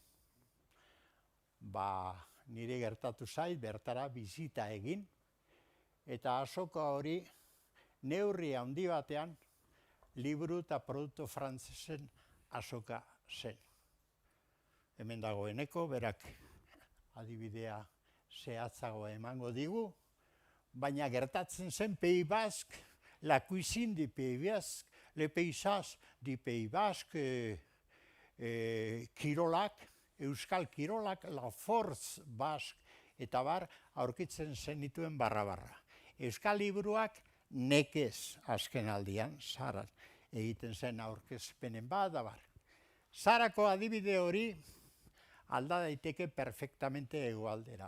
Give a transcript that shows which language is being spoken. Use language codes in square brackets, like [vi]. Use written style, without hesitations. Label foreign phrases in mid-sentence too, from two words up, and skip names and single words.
[eu] Nire gertatu zait bertara bizita egin, eta azoka hori neurri handi batean liburu eta produktu frantsesen azoka zen. Hemen dagoeneko, berak adibidea zehatzago emango digu, baina gertatzen zen [fr] Pays Basque, la cuisine du Pays Basque, le paysage du Pays Basque, [eu] kirolak, euskal kirolak, [fr] la force basque, [eu] eta bar, aurkitzen zenituen barra-barra. Euskal liburuak nekez azken aldian, Zaran, egiten zen aurkezpenen bat, da bar. Zarako adibide hori alda daiteke perfectamente hegoaldera.